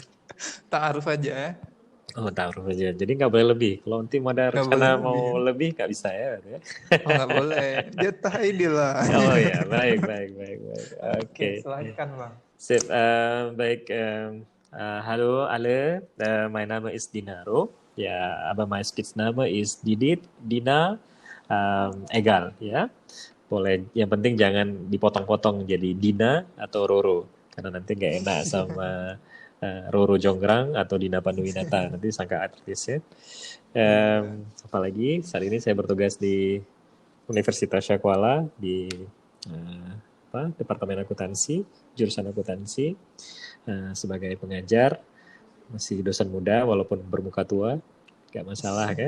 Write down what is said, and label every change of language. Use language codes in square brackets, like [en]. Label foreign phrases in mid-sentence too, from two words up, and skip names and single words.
[id] Ta'aruf aja ya. Oh, ta'aruf aja. Jadi nggak boleh lebih. Kalau nanti mau ada rencana mau lebih nggak bisa ya. Oh, nggak boleh. Jatah ideal lah. Oh ya, baik. Oke. Silakan Bang. Sip, baik. [de] Halo alle, mein Name ist Dinaro. Ja, aber mein Spitzname ist Didit, Dina, egal, ja. [id] Boleh, yang penting jangan dipotong-potong jadi Dina atau Roro, karena nanti nggak enak sama Roro Jonggrang atau Dina Panduwinata, nanti sangka artis ya. Iya. Apalagi saat ini saya bertugas di Universitas Syakuala di Departemen Akuntansi, jurusan akuntansi, sebagai pengajar, masih dosen muda walaupun bermuka tua, nggak masalah kan.